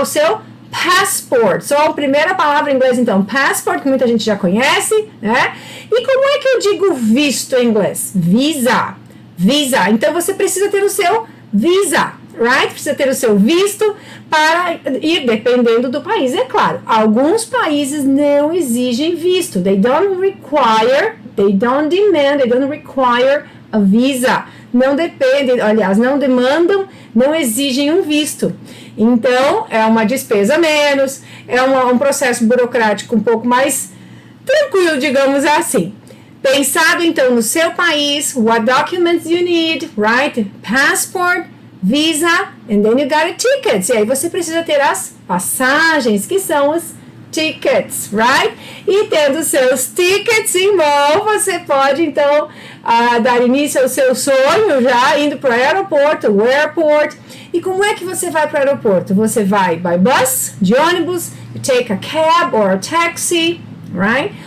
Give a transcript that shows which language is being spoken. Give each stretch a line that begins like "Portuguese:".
Portuguese: O seu passport. Só a primeira palavra em inglês, então, passport, que muita gente já conhece, né? E como é que eu digo visto em inglês? Visa. Visa. Então, você precisa ter o seu visa, right? Precisa ter o seu visto para ir, dependendo do país. É claro, alguns países não exigem visto.
English: They don't require, they don't demand, they don't require a visa.
Portuguese: Não dependem, aliás, não demandam, não exigem um visto. Então, é uma despesa menos, é um processo burocrático um pouco mais tranquilo, digamos assim. Pensado, então, no seu país,
English: what documents you need, right? Passport, visa, and then you got a tickets.
Portuguese: E aí você precisa ter as passagens, que são os tickets, right? E tendo seus tickets em mão, você pode, então, dar início ao seu sonho já indo para o aeroporto, o airport. E como é que você vai para o aeroporto? Você vai by bus, de ônibus,
English: you take a cab or a taxi, right?